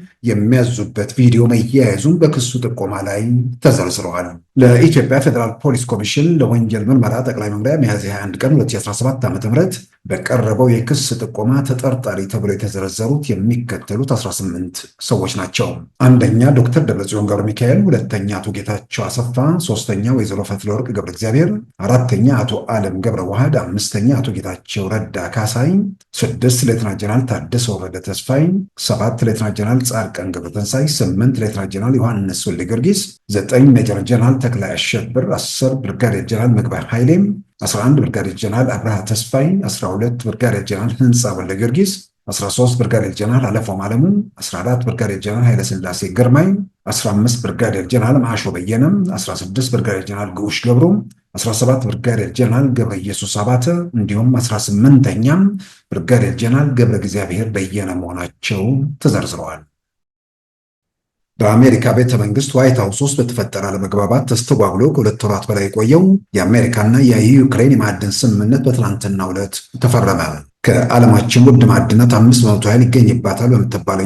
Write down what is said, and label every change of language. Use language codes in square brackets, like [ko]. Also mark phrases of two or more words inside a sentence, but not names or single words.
[am] የሚያዙበት ቪዲዮ መያያዙም በክሱ ጥቆማ ላይ ተዘርዝረዋል። ለኢትዮጵያ ፌዴራል ፖሊስ ኮሚሽን ለወንጀል ምርመራ ጠቅላይ መምሪያ ሚያዝያ 21 ቀን 2017 ዓ.ም በቀረበው የክስ ጥቆማ ተጠርጣሪ ተብሎ የተዘረዘሩት የሚከተሉት 18 ሰዎች ናቸው። አንደኛ ዶክተር ደብረጽዮን ገብረ ሚካኤል፣ ሁለተኛ አቶ ጌታቸው አሰፋ፣ ሶስተኛ ወይዘሮ ፈትለወርቅ ገብረ እግዚአብሔር፣ አራተኛ አቶ አለም ገብረ ዋህድ፣ አምስተኛ አቶ ጌታቸው ረዳ ካሳይ፣ 6 ሌተና ጀነራል ታደሰ ወረደ ተስፋይ፣ 7 ሌተና ጀነራል ጻድቃን ገብረትንሳኤ፣ 8 ሌተና ጀነራል ዮሐንስ ወልደ ጊዮርጊስ፣ 9 ሜጀር ጀነራል ተክላይ አሸብር፣ 10 ብርጋዴር ጀነራል ምግባይ ኃይሌም፣ 11 ብርጋዴር ጀነራል አብርሃ ተስፋይ፣ 12 ብርጋዴር ጀነራል ህንፃ ወልደ ጊዮርጊስ፣ 13 ብርጋዴር ጀነራል አለፎም አለሙ፣ 14 ብርጋዴር ጀነራል ኃይለስላሴ ግርማይ፣ 15 ብርጋዴር ጀነራል ማሾ በየነም፣ 16 ብርጋዴር ጀነራል ግዑሽ ገብሩ፣ 17 ብርጋዴር ጀነራል ገብረ ኢየሱስ አባተ እንዲሁም 18ኛም ብርጋዴር ጀነራል ገብረ እግዚአብሔር በየነ መሆናቸው ተዘርዝረዋል። በአሜሪካ ቤተ መንግስት ዋይት ሃውስ ውስጥ በተፈጠረ አለመግባባት ተስተጓጉሎ ከ2 ወራት በላይ የቆየው የአሜሪካና የዩክሬን የማዕድን ስምምነት በትናንትናው ዕለት ተፈረመ። ከዓለማችን ውድ ማዕድናት 5% ያህል ይገኝባታል በምትባለው